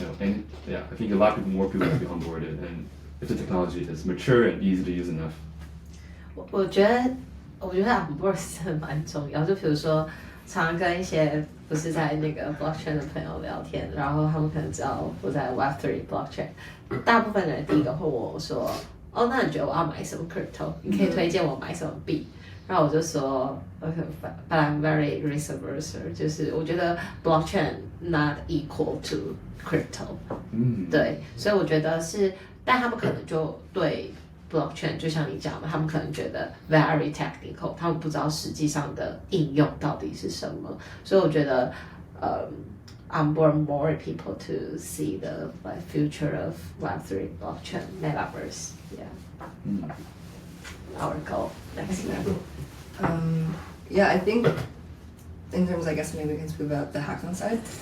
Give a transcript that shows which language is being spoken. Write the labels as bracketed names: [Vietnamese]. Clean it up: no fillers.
[English] And I think a lot of more people have to be onboarded, and if the technology is mature and easy to use enough. [Chinese] 我觉得 onboard 是蛮重要，就比如说常跟一些不是在那个 blockchain 的朋友聊天，然后他们可能知道我在 Web3 blockchain， 大部分人第一个会问我说，那你觉得我要买什么 crypto？ 你可以推荐我买什么币？然后我就说 [English] but I'm very risk-averse， [Chinese] 就是我觉得 [English] blockchain not equal to crypto， [Chinese] 对，所以我觉得是，但他们可能就对 blockchain 就像你讲的，他们可能觉得 [English] very technical， [Chinese] 他们不知道实际上的应用到底是什么，所以我觉得 [English] on board more people to see the like future of Web3 blockchain metaverse. Yeah. Our goal next year. Yeah, I think in terms, I guess maybe we can speak about the hackathon side.